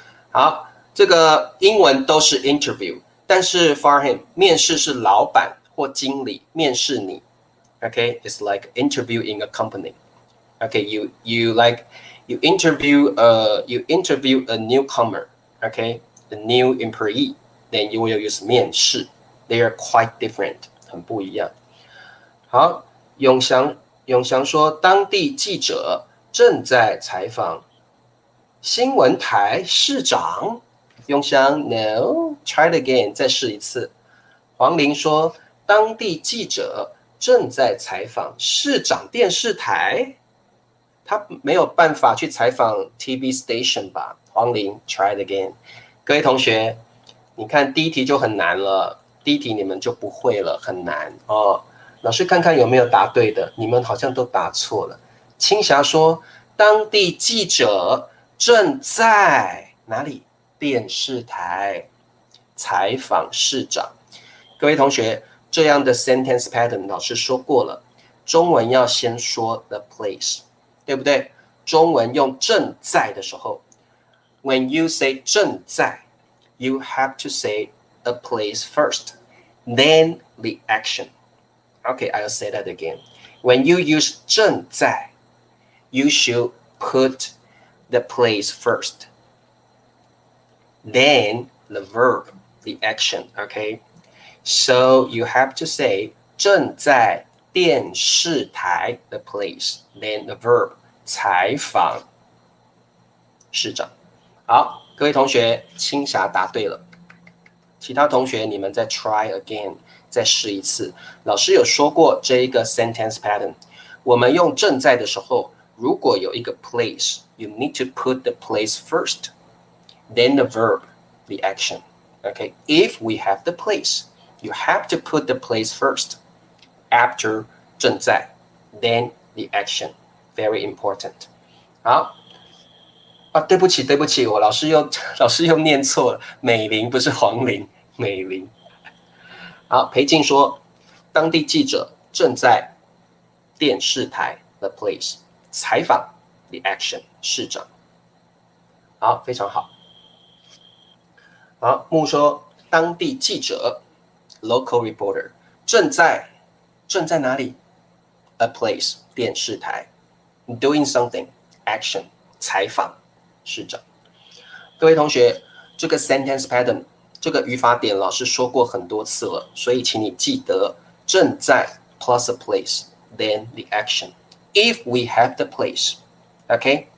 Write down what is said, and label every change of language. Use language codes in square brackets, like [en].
[zh] 好，这个英文都是 interview， 但是 Farhan 面试是老板或经理面試你。 [en] Okay, it's like interviewing a company. Okay, you interview a newcomer. Okay, a new employee. Then you will use 面试。 They are quite different， [zh] 很不一样。好，永祥说，当地记者正在采访新闻台市长。永祥 ， [en] No， try it again， [zh] 再试一次。黄玲说，当地记者正在采访市长电视台，他没有办法去采访 TV station 吧？ [en] 黄玲 ，try it again。 [zh] 各位同学，你看第一题就很难了，第一题你们就不会了，很难哦。老师看看有没有答对的，你们好像都答错了。青霞说，当地记者正在哪里？电视台采访市长。各位同学，这样的 sentence pattern 老师说过了，中文要先说 the place， 对不对？中文用正在的时候 [en] ，when you say 正在 ，you have to say a place first, then the action. Okay, I'll say that again. When you use 正在 you should put the place first, then the verb, the action, okay? So you have to say 正在电视台 the place, then the verb [zh] 采访市长。好，各位同学，青霞答对了。其他同学，你们再 [en] try again， [zh] 再试一次。老师有说过这一个 [en] sentence pattern， [zh] 我们用正在的时候，如果有一个 [en] place, you need to put the place first, then the verb, the action. Okay, if we have the place, you have to put the place first, after 正在 then the action. Very important. [zh] 好啊，对不起，我老师又念错了，美玲不是黄玲，美玲。好，裴静说，当地记者正在电视台 the place 采访 the action 市长。好，非常好。好，木说，当地记者 local reporter 正在哪里 ？A place 电视台 [en] doing something action [zh] 采访市长。各位同学，这个 sentence pattern 这个语法点老师说过很多次了，所以请你记得正在 [en] plus a place then the action. If we have the place, okay?